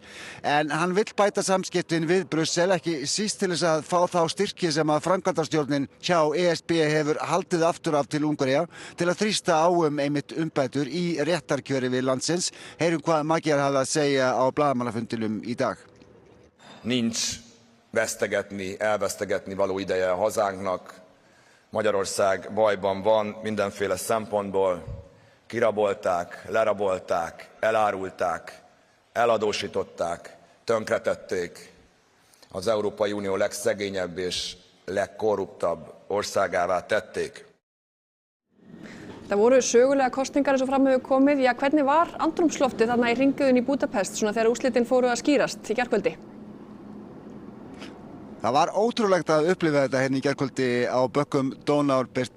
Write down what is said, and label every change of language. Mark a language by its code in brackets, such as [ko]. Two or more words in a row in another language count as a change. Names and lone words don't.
[is] En hann vill bæta samskiptin við Brussel, ekki síst til þess að fá þá styrki sem að framkvæmdastjórnin hjá ESB hefur haldið aftur af til Ungverja til að þrýsta á einmitt umbætur í réttarkjöri við landsins. Heyrum hvað Magyar hafði að segja á blaðamannafundinum í dag. [hu] Nincs elvesztegetni való ideje a hazánknak. Magyarország bajban van mindenféle szempontból. Kirabolták, lerabolták, elárulták, eladósították, tönkretették az Európai Unió legszegényebb és legkorruptabb országává tették. [is] Það voru sögulega kosningar eins og fram hefur komið. Hvernig var andrúmsloftið þarna í hringiðunni í Búdapest svona þegar úrslitin fóru að skýrast í gærkvöldi? Það var ótrúlegt að upplifa þetta hérna í gærkvöldi á bökkum Donár, Birta.